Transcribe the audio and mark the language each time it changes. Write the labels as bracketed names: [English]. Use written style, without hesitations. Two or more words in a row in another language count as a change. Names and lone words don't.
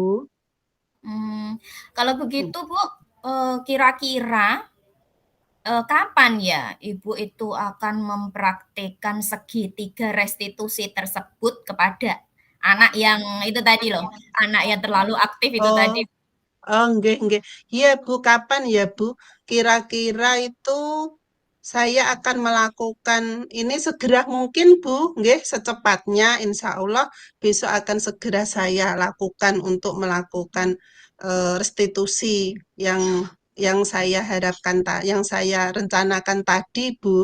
[Indonesian] Hmm, kalau begitu Bu, kira-kira kapan ya Ibu itu akan mempraktikkan segitiga restitusi tersebut kepada anak yang itu tadi loh, anak yang terlalu aktif itu Oh, tadi? [Javanese] oh, nggih, nggih. [Indonesian] Iya Bu, kapan ya Bu? Kira-kira itu saya akan melakukan ini segera mungkin Bu, nggih, secepatnya [Arabic] إن شاء الله [Indonesian] besok akan segera saya lakukan untuk melakukan restitusi yang saya harapkan, yang saya rencanakan tadi Bu.